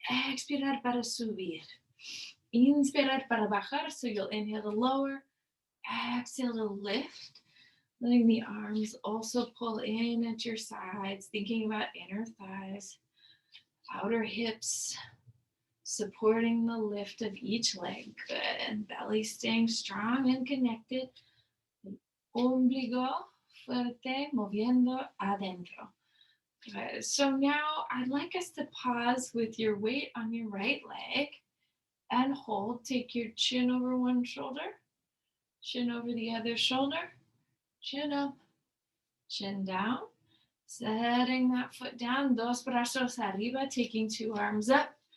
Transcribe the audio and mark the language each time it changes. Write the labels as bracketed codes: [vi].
[es] Expirar para subir. Inspirar para bajar. [en] So you'll inhale to lower. Exhale to lift. Letting the arms also pull in at your sides, thinking about inner thighs, outer hips, supporting the lift of each leg. Good. And belly staying strong and connected. [es] Ombligo fuerte, moviendo adentro. [en] Good. So now I'd like us to pause with your weight on your right leg and hold. Take your chin over one shoulder, chin over the other shoulder, chin up, chin down. Setting that foot down, [es] dos brazos arriba, [en] taking two arms up.